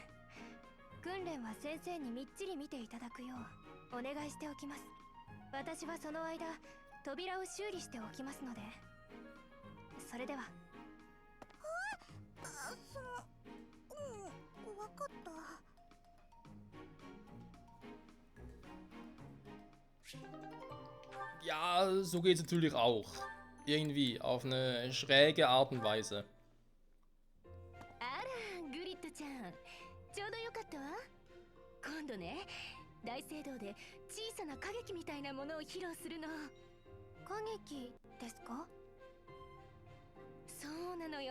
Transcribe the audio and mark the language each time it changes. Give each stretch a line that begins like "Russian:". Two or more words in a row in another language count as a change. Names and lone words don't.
Japanese: 訓練は先生にみっちり見ていただくようお願いしておきます。私はその間扉を修理しておきますので。それでは。わかった。
German: Ja, so geht's natürlich auch. Irgendwie, auf eine schräge Art und Weise.
Japanese: あら、グリッドちゃん、ちょうどよかったわ。今度ね、大聖堂で小さな歌劇みたいなものを披露するの。歌劇ですか？そうなのよ。